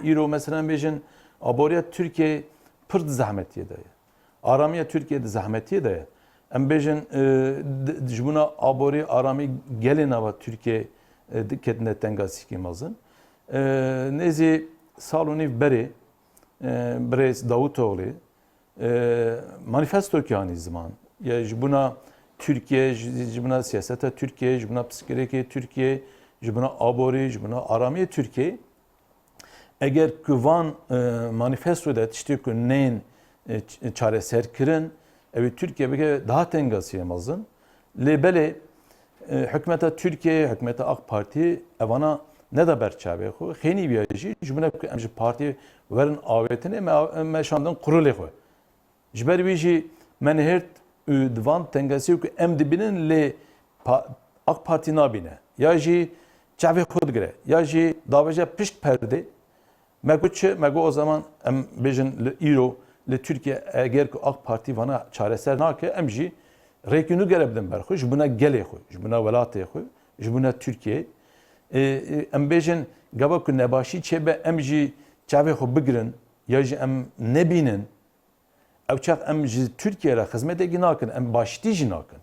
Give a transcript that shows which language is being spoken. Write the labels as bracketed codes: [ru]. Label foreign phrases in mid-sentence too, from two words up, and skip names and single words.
[ku] Îro mesela em bêjin aboriya Türkiye pir di zehmetiyê de ye. Aramiya Türkiye di zehmetiyê de ye. Em bêjin ji bûna aborî aramî gelê nava Türkiye diketine tengasikî mezin. Nêzî sal û nîv berê Birêz Davutoğlu manifesto ki zaman ya ji bûna Türkiye, ji bûna siyaseta Türkiye, ji bûna psikolojikê Türkiye, ji bûna aborî, ji bûna aramiya Türkiye eger ku van manifesto de tiştê ku neyên çareserkirin ev Türkiye bike daha tengasiye mezin. Lê belê hükümeta Türkiye, hükümeta AK Parti evana ne da berçavê xwe xênî biya jî ji bûne ku em ji partî werin avêtinê me şandin qurulê xwe. Ji ber wî jî me nihêrt û di van tengasiyê ku em dibînin lê AK Parti nabîne ya jî çavê xwe digire ya jî daveja pişt perdê me got çi me got [tr] o zaman [ku] em bêjin li îro li Türkiye eger ku AK Parti vana çareser nake em jî rêkûnû gere bidin ber xwe ji bûna gelê xwe, ji bûna welatê xwe, ji bûna Türkiye. Em bêjin gava ku nebaşî çêbe em jî çavê xwe bigirin ya jî em nebînin ew çax em ji Türkiye re xizmetekî nakin em baştî jî nakin.